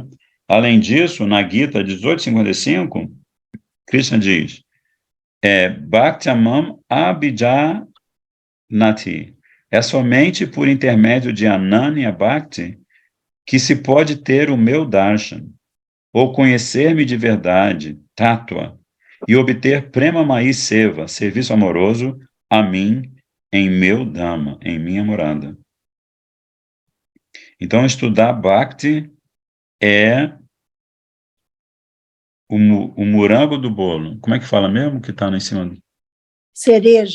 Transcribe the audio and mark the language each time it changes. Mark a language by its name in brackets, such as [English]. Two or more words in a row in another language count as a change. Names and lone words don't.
[Portuguese] Além disso, na Gita 18:55, Krishna diz, [Sanskrit] भक्त्यमाम् अभिजानाति. [Portuguese] É somente por intermédio de [Sanskrit] अनन्य भक्ति [Portuguese] que se pode ter o meu darshan, ou conhecer-me de verdade, tattva, e obter [Sanskrit] प्रेम मै सेवा, [Portuguese] serviço amoroso, a mim, em meu Dhamma, em minha morada. Então, estudar Bhakti é o morango do bolo. Como é que fala mesmo que está em cima? Cereja.